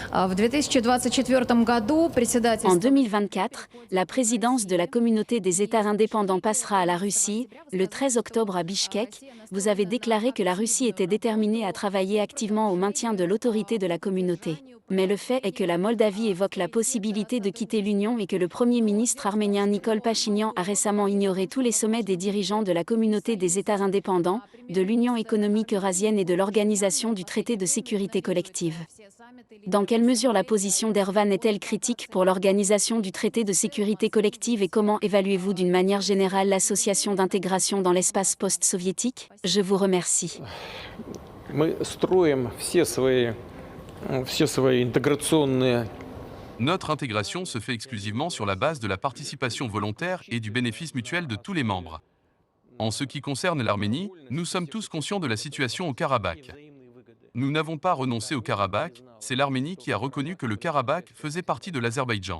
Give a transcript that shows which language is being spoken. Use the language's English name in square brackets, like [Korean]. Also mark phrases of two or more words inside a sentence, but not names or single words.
[Russian] В 2024 году председатель... [French] En 2024, la présidence de la communauté des États indépendants passera à la Russie. Le 13 octobre à Bichkek, vous avez déclaré que la Russie était déterminée à travailler activement au maintien de l'autorité de la communauté. Mais le fait est que la Moldavie évoque la possibilité de quitter l'Union et que le Premier ministre arménien Nikol Pachinian a récemment ignoré tous les sommets des dirigeants de la communauté des États indépendants, de l'Union économique eurasienne et de l'Organisation du traité de sécurité collective. Dans quelle mesure la position d'Ervan est-elle critique pour l'Organisation du traité de sécurité collective et comment évaluez-vous d'une manière générale l'association d'intégration dans l'espace post-soviétique? Je vous remercie. [Russian] Мы строим все свои интеграционные. [French] Notre intégration se fait exclusivement sur la base de la participation volontaire et du bénéfice mutuel de tous les membres. En ce qui concerne l'Arménie, nous sommes tous conscients de la situation au Karabakh. Nous n'avons pas renoncé au Karabakh, c'est l'Arménie qui a reconnu que le Karabakh faisait partie de l'Azerbaïdjan.